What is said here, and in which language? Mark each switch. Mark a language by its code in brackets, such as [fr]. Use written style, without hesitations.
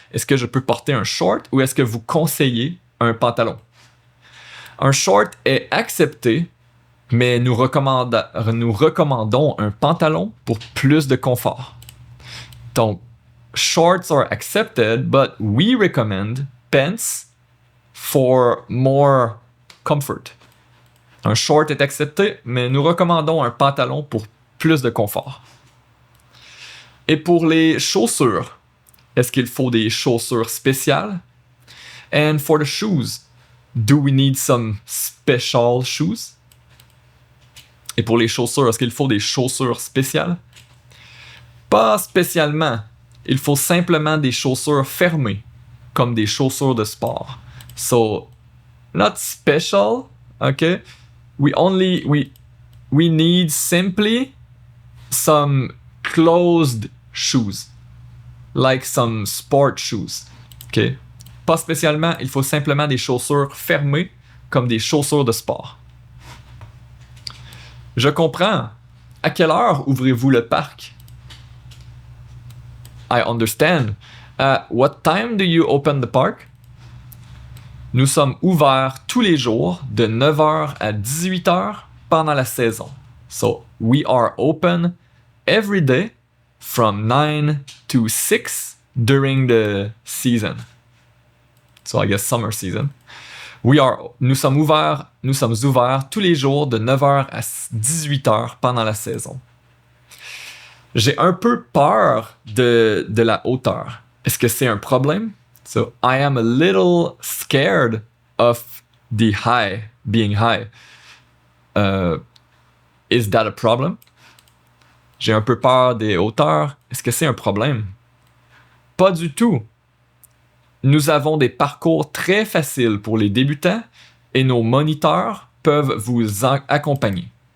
[fr] Est-ce que je peux porter un short ou est-ce que vous conseillez un pantalon? Un short est accepté, mais nous recommandons un pantalon pour plus de confort. [en] Donc, shorts are accepted, but we recommend pants for more comfort. [fr] Un short est accepté, mais nous recommandons un pantalon pour plus de confort. Et pour les chaussures, est-ce qu'il faut des chaussures spéciales? [en] And for the shoes, do we need some special shoes? [fr] Et pour les chaussures, est-ce qu'il faut des chaussures spéciales? Pas spécialement. Il faut simplement des chaussures fermées, comme des chaussures de sport. [en] So, not special, okay? We need simply some closed shoes, like some sport shoes, okay? [fr] Pas spécialement, il faut simplement des chaussures fermées, comme des chaussures de sport. Je comprends. À quelle heure ouvrez-vous le parc? [en] I understand. What time do you open the park? [fr] Nous sommes ouverts tous les jours de 9h à 18h pendant la saison. [en] So, we are open every day from 9 to 6 during the season. So, I guess summer season. [fr] Nous sommes ouverts tous les jours de 9h à 18h pendant la saison. J'ai un peu peur de la hauteur. Est-ce que c'est un problème? [en] So, I am a little scared of the being high. Is that a problem? [fr] J'ai un peu peur des hauteurs. Est-ce que c'est un problème? Pas du tout. Nous avons des parcours très faciles pour les débutants et nos moniteurs peuvent vous accompagner.